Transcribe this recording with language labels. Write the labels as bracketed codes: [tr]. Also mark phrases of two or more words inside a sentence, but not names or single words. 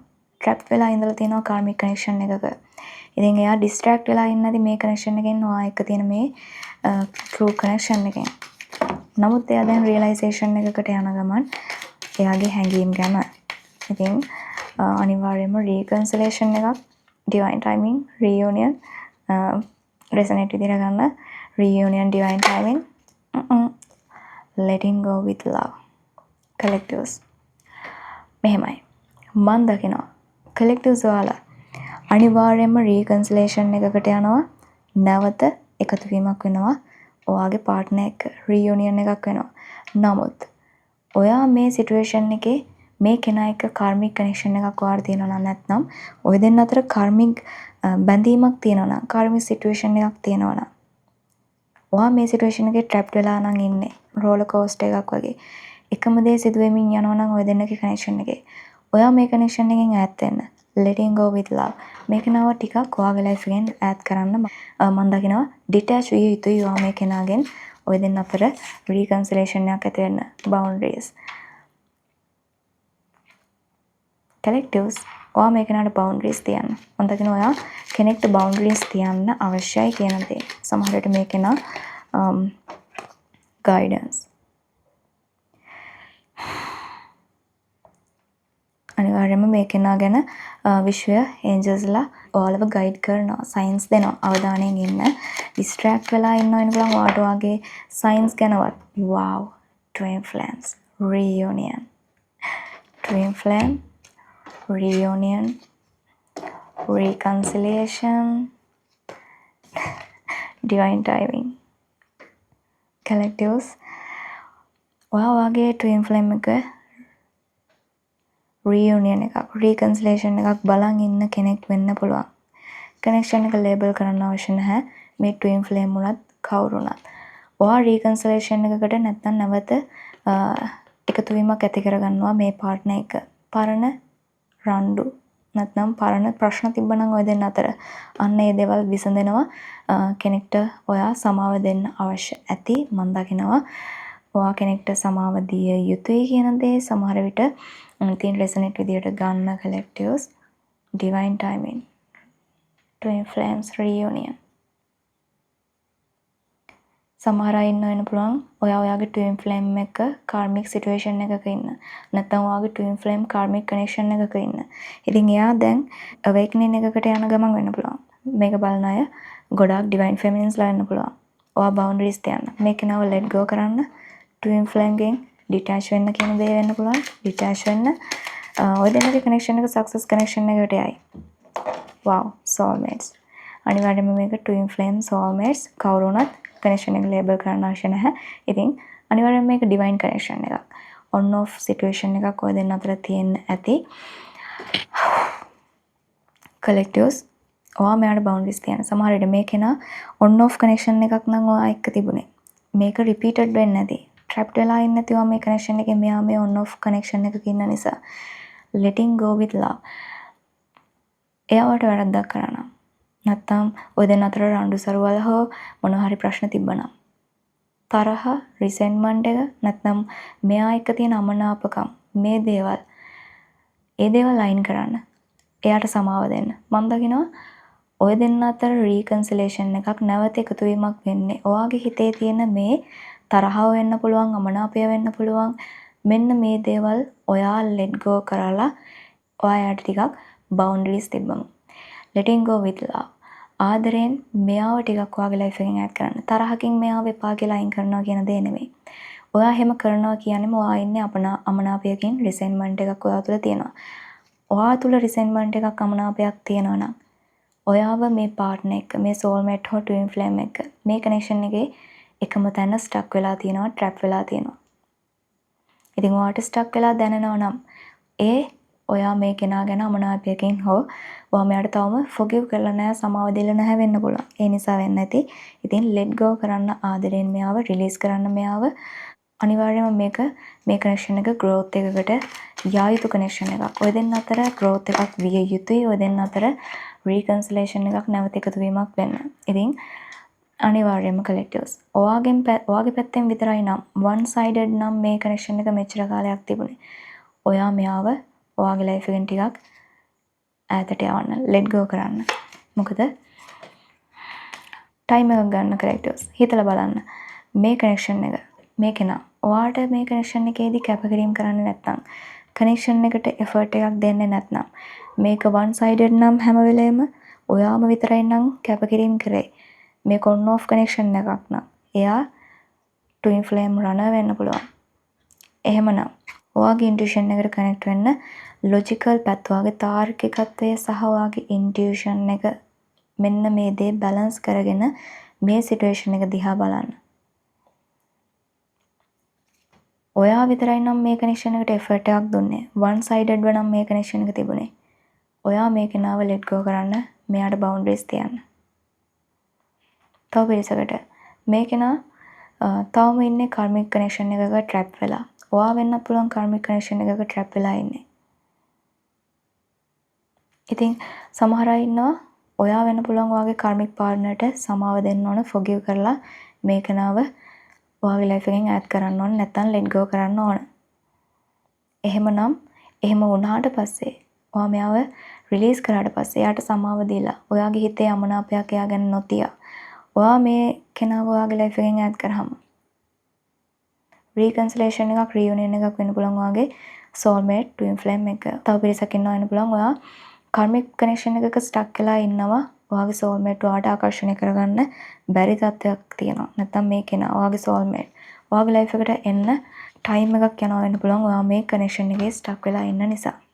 [si] ට්‍රැප් වෙලා ඉඳලා තියෙනවා [en] karmic connection [si] එකක. ඉතින් එයා ඩිස්ට්‍රැක්ට් වෙලා ඉන්නේ නැති මේ කනෙක්ෂන් එකෙන් ඔයා එක්ක තියෙන මේ [en] true connection [si] එකෙන්. නමුත් එයා දැන් රියලයිසේෂන් එකකට යන ගමන් එයාගේ හැඟීම් ගැන. ඉතින් අනිවාර්යයෙන්ම රීකන්සිලේෂන් එකක්, [en] divine timing, reunion resonate [si] විදිහට ගන්න. [en] reunion, divine timing, letting go with love. [si] collectives මෙහෙමයි මම දකිනවා collectives ඔයාලා අනිවාර්යයෙන්ම reconciliation එකකට යනවා. නැවත එකතු වීමක් වෙනවා ඔයාගේ partner එක්ක. reunion එකක් වෙනවා. නමුත් ඔයා මේ situation එකේ මේ කෙනා එක්ක [en] karmic connection [si] එකක් ඔයාලා තියෙනවා නැත්නම් ඔය දෙන්න අතර karmic බැඳීමක් තියෙනවා නම්, [en] karmic situation [si] එකක් තියෙනවා නම්, ඔයා මේ සිටුේෂන් එකේ ට්‍රැප්ඩ් වෙලා නම් ඉන්නේ [en] roller coaster [si] එකක් වගේ. එකම දේ සිදු වෙමින් යනවා නම් ඔය දෙන්නගේ කනෙක්ෂන් එකේ. ඔයා මේ කනෙක්ෂන් එකෙන් ඈත් වෙන්න. [en] letting go with love. [si] මේක නව ටිකක් ඔයාගේ ලයිෆ් එකෙන් ඈත් කරන්න මම දකිනවා ඩිටැච් විය යුතුයි ඔයා මේ කෙනාගෙන්. ඔය දෙන්න අතර reconciliation එකක් ඇති වෙන්න. boundaries. collectives ඔයා මේ කෙනාට boundaries තියන්න. මම දකිනවා ඔයා කෙනෙක්ට boundaries තියන්න අවශ්‍යයි කියන දේ. සමහර විට මේ කෙනා guidance. අනිවාර්යයෙන්ම මේ කෙනා ගැන විශ්වය angelsලා ඔයාලව guide කරනවා, signs දෙනවා. අවධානයෙන් ඉන්න. distract වෙලා ඉන්න වෙන බලන් ඔයාට ඔයාගේ signs ගැනවත්. wow. [en] twin flames. reunion. twin flame. reunion, reconciliation, divine timing. [si] collectives ඔයාගේ [en] twin flame [si] එක reunion එකක්, reconciliation එකක් බලන් ඉන්න කෙනෙක් වෙන්න පුළුවන්. connection එක label කරන්න අවශ්‍ය නැහැ. මේ [en] twin flame [si] උනත් කවුරු උනත්. ඔයා reconciliation එකකට නැත්නම් නැවත එකතු වීමක් ඇති කරගන්නවා මේ partner එක. පරණ රණ්ඩු නැත්නම් පරණ ප්‍රශ්න තිබ්බනම් ඔය දෙන්න අතර අන්න ඒ දේවල් විසඳෙනවා. කෙනෙක්ට ඔයා සමාව දෙන්න අවශ්‍ය ඇති. මම දකිනවා ඔයා කෙනෙක්ට සමාව දිය යුතුයි කියන දේ සමහර විට ඉතින් resonate විදියට ගන්න collectives. [en] divine timing, twin flames, reunion. [si] සමහර අය ඉන්න වෙන පුළුවන් ඔයාගේ [en] twin flame [si] එක [en] karmic situation [si] එකක ඉන්න. නැත්නම් ඔයාගේ [en] twin flame karmic connection [si] එකක ඉන්න. ඉතින් එයා දැන් awakening එකකට යන ගමන් වෙන්න පුළුවන්. මේක බලන අය ගොඩාක් [en] divine feminines [si] ලා වෙන්න පුළුවන්. ඔයා boundaries තියන්න. මේක නව [en] let go [si] කරන්න. [en] twin flame [si] ගෙන් detach වෙන්න කියන දේ වෙන්න පුළුවන්. detach වෙන්න. ඔය දෙන්නගේ connection එක [en] success connection [si] එකකට යයි. [en] wow, soulmates. [si] අනිවාර්යයෙන්ම මේක [en] twin flame soulmates [si] කවුරු වුණත් connection එක label කරන්න අවශ්‍ය නැහැ. ඉතින් අනිවාර්යයෙන්ම මේක [en] divine connection [si] එකක්. [en] on off situation [si] එකක් ඔය දෙන්න අතර තියෙන්න ඇති. collectives ඔයා මෙයාට boundaries තියන්න. සමහර විට මේ කෙනා [en] on off connection [si] එකක් නම් ඔයා එක්ක තිබුණේ. මේක repeated වෙන්නේ නැති. trapped වෙලා ඉන්නේ නැතිව මේ connection එකේ මෙයා මේ [en] on off connection [si] එකක ඉන්න නිසා [en] letting go with love. [si] එයාට වැරද්දක් කරා නම් නැත්තම් ඔය දෙන්න අතර රණ්ඩු සරුවල් හෝ මොනවා හරි ප්‍රශ්න තිබ්බනම් තරහ රිසෙන්ට්මන්ට් එක නැත්නම් මෙයා එක්ක තියෙන අමනාපකම් මේ දේවල් ඒ දේවල් අයින් කරන්න. එයාට සමාව දෙන්න. මම දකිනවා ඔය දෙන්න අතර රීකන්සිලේෂන් එකක් නැවත එකතු වීමක් වෙන්නේ ඔයාගේ හිතේ තියෙන මේ තරහව වෙන්න පුළුවන් අමනාපය වෙන්න පුළුවන් මෙන්න මේ දේවල් ඔයා [en] let go [si] කරලා ඔයාට ටිකක් boundaries තිබ්බම [en] letting go with love [si] ආදරෙන් මෙයාව ටිකක් ඔයාගේ life එකෙන් ඈඩ් කරන්න තරහකින් මෙයාව එපා කියලා අයින් කරනවා කියන දේ නෙමෙයි ඔයා එහෙම කරනවා කියන්නේම ඔයා ඉන්නේ අමනාපයකින් resentment එකක් ඔයා තුළ තියෙනවා ඔයා තුළ resentment එකක් අමනාපයක් තියෙනවා නම් ඔයාව මේ පාර්ට්නර් එක්ක මේ soulmate හෝ [en] twin flame [si] එක්ක මේ connection එකේ එකම තැන stuck වෙලා තියෙනවා trap වෙලා තියෙනවා. ඉතින් ඔයාට stuck වෙලා දැනෙනවා නම් ඒ ඔයා මේ කෙනා ගැන අමනාපයකින් හෝ ඔයා මෙයාට තවම forgive කරලා නැහැ සමාව දීලා නැහැ වෙන්න පුළුවන්. ඒ නිසා වෙන්න ඇති. ඉතින් [en] let go [si] කරන්න ආදරෙන් මෙයාව release කරන්න මෙයාව අනිවාර්යයෙන්ම මේක මේ connection එක growth එකකට යා යුතු connection එකක්. ඔය දෙන්න අතර growth එකක් විය යුතුයි. ඔය දෙන්න අතර reconciliation එකක් නැවත එකතු වීමක් වෙන්න. ඉතින් අනිවාර්යයෙන්ම collectives. ඔයාගේ පැත්තෙන් විතරයි නම් [en] one sided [si] නම් මේ connection එක මෙච්චර කාලයක් තිබුණේ. ඔයා මෙයාව ඔයාගේ life එකෙන් ටිකක් ඈතට යවන්න, [en] let go [si] කරන්න. මොකද time එකක් ගන්න collectives. හිතලා බලන්න. මේ connection එක මේ කෙනා ඔයාට මේ connection එකේදී කැපකිරීම කරන්නේ නැත්නම් connection එකට effort එකක් දෙන්නේ නැත්නම් මේක [en] one sided [si] නම් හැම වෙලේම ඔයාම විතරයි නම් කැපකිරීම කරේ. මේක on off connection එකක් නම් එයා [en] twin flame runner [si] වෙන්න පුළුවන්. එහෙමනම් ඔයාගේ intuition එකට connect වෙන්න logical පැත්ත ඔයාගේ තාර්කිකත්වය සහ ඔයාගේ intuition එක මෙන්න මේ දේ balance කරගෙන මේ situation එක දිහා බලන්න. ඔයා විතරයි නම් මේ connection එකට effort එකක් දුන්නේ. [en] one sided [si] වනම් මේ connection එක තිබුණේ. ඔයා මේ කෙනාව [en] let go [si] කරන්න, මෙයාට boundaries තියන්න. තව පිරිසකට මේ කෙනා තවම ඉන්නේ [en] karmic connection [si] එකක trap වෙලා. ඔයා වෙන්න පුළුවන් [en] karmic connection [si] එකක trap වෙලා ඉන්නේ. ඉතින් සමහර අය ඉන්නවා ඔයා වෙන්න පුළුවන් ඔයාගේ [en] karmic partner [si] ට සමාව දෙන්න ඕන forgive කරලා මේ කෙනාව ඔයාගේ life එකෙන් ඈඩ් කරන්න ඕන නැත්නම් [en] let go [si] කරන්න ඕන. එහෙමනම් එහෙම වුණාට පස්සේ ඔයා මෙයාව රිලීස් කරාට පස්සේ එයාට සමාව දීලා ඔයාගේ හිතේ අමනාපයක් එයා ගැන නොතියා ඔයා මේ කෙනාව ඔයාගේ life එකෙන් ඈඩ් කරාම reconciliation එකක් reunion එකක් වෙන්න පුළුවන් ඔයාගේ [en] soulmate twin flame [si] එක. තව පිරිසක් ඉන්නවා වෙන්න පුළුවන් ඔයා [en] karmic connection [si] එකක stuck වෙලා ඉන්නවා ඔයාගේ soulmate ඔයාට ආකර්ෂණය කරගන්න බැරි තත්ත්වයක් තියෙනවා. නැත්නම් මේ කෙනා ඔයාගේ soulmate ඔයාගේ life එකට එන්න time එකක් යනවා වෙන්න පුළුවන් ඔයා මේ connection එකේ stuck වෙලා ඉන්න නිසා.